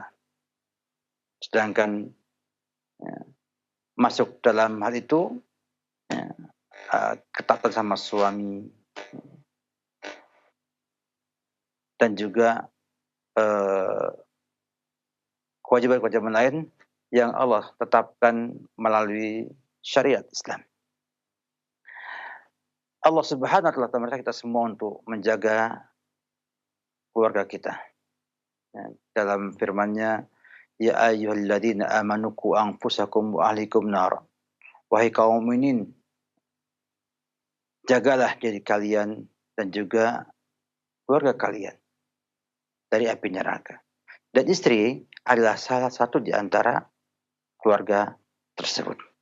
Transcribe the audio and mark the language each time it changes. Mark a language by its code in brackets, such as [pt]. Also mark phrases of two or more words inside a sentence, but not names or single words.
[id] Sedangkan masuk dalam hal itu ketaatan sama suami dan juga kewajiban-kewajiban lain yang Allah tetapkan melalui syariat Islam. Allah [ar] سبحانه وتعالى [id] memerintah kita semua untuk menjaga keluarga kita. Dalam firman-Nya, [ar] يا أيها الذين آمنوا قوا أنفسكم وأهليكم نار. [id] Wahai kaum mukminin, jagalah diri kalian dan juga keluarga kalian dari api neraka. Dan istri adalah salah satu di antara keluarga tersebut.